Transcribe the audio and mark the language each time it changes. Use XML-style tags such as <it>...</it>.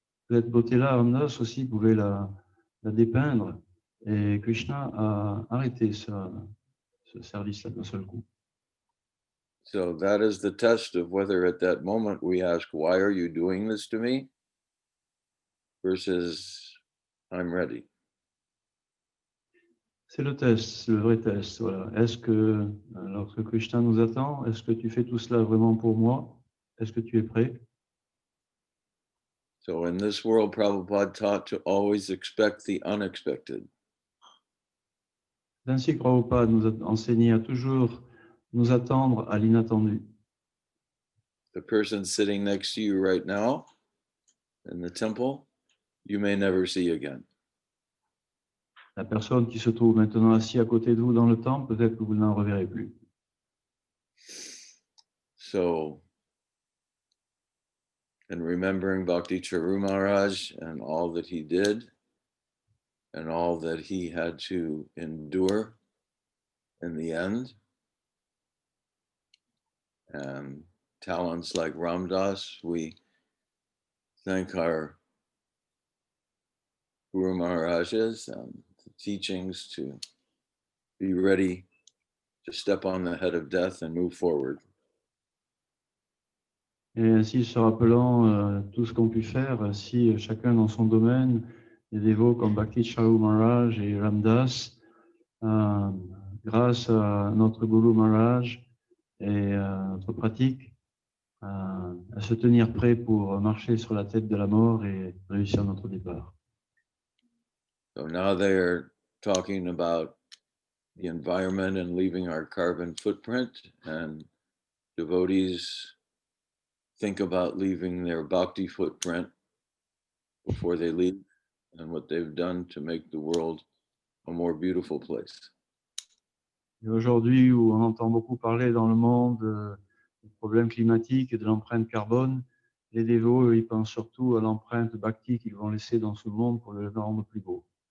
<fr>Cette beauté-là, Ramdas aussi pouvait la dépeindre. Et Krishna a arrêté ce service-là d'un seul coup.</fr> <en>So that is the test of whether at that moment we ask, why are you doing this to me? Versus, I'm ready.</en> <fr>C'est le test, le vrai test. Voilà. Est-ce que, lorsque Krishna nous attend, est-ce que tu fais tout cela vraiment pour moi? Est-ce que tu es prêt?</fr> <en>So in this world, Prabhupada taught to always expect the unexpected.</en> <fr>Ainsi que Prabhupada nous a enseigné à toujours nous attendre à l'inattendu.</fr> <en>The person sitting next to you right now in the temple, you may never see again.</en> <fr>La personne qui se trouve maintenant assise à côté de vous dans le temple, peut-être que vous n'en reverrez plus.</fr> <en>So, in remembering Bhakti Charu Maharaj and all that he did and all that he had to endure in the end, and talents like Ram Dass, we thank our Guru Maharajas and teachings to be ready to step on the head of death and move forward.</en> <fr>Et ainsi, se rappelant tout ce qu'ont pu faire, si chacun dans son domaine, les dévots comme Bhakti Charu Maharaj et Ramdas, grâce à notre Guru Maharaj et notre pratique, à se tenir prêt pour marcher sur la tête de la mort et réussir notre départ.</fr> <en>So now they are talking about the environment and leaving our carbon footprint, and devotees think about leaving their bhakti footprint before they leave and what they've done to make the world a more beautiful place.</en> <fr>Et aujourd'hui, où on entend beaucoup parler dans le monde des problèmes climatiques et de l'empreinte carbone, les dévots, eux, ils pensent surtout à l'empreinte bhakti qu'ils vont laisser dans ce monde pour le rendre plus beau.</fr>